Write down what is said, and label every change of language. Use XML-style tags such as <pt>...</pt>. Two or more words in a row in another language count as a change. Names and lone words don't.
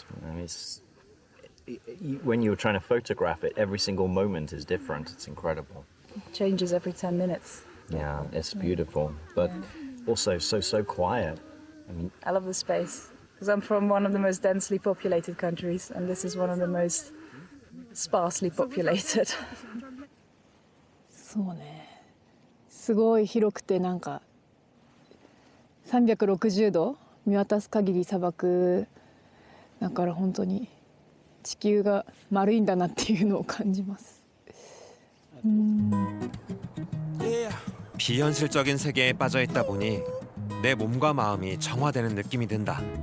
<en>And when you're trying to photograph it, every single moment is different. It's incredible. It changes every 10 minutes. Yeah, it's beautiful, but also so quiet. I mean, I love the space because I'm from one of the most densely populated countries and this is one of the most sparsely populated.</en> <ja>そうね。すごい広くてなんか360度見渡す限り砂漠だから本当に地球が丸いんだなっていうのを感じます。</ja> <ko>비현실적인 세계에 빠져 있다 보니 내 몸과 마음이 정화되는 느낌이 든다.</ko>